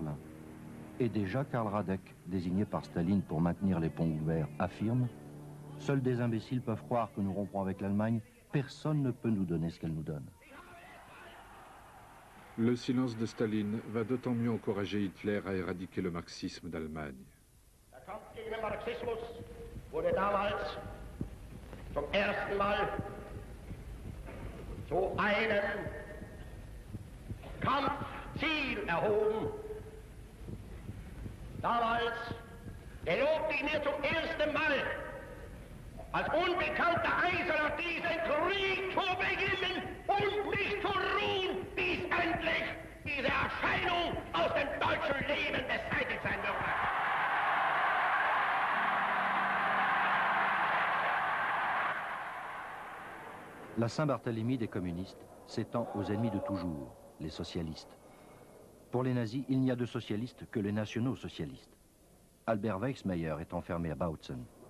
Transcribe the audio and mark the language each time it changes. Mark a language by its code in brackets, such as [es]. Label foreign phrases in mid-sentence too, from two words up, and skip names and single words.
[fr] » Et déjà Karl Radek, désigné par Staline pour maintenir les ponts ouverts, affirme « Seuls des imbéciles peuvent croire que nous romprons avec l'Allemagne. Personne ne peut nous donner ce qu'elle nous donne. » Le silence de Staline va d'autant mieux encourager Hitler à éradiquer le marxisme d'Allemagne. [de] Der Kampf gegen den Marxismus wurde damals zum ersten Mal zu einem Kampfziel erhoben. Damals gelobte ich mir zum ersten Mal, als unbekannter Eiserner diesen Krieg zu beginnen und nicht zu ruhen, bis endlich diese Erscheinung aus dem deutschen Leben beseitigt sein würde. [fr] La Saint-Barthélemy des communistes s'étend aux ennemis de toujours, les socialistes. Pour les nazis, il n'y a de socialistes que les nationaux-socialistes. Albert Weichsmayer est enfermé à Bautzen.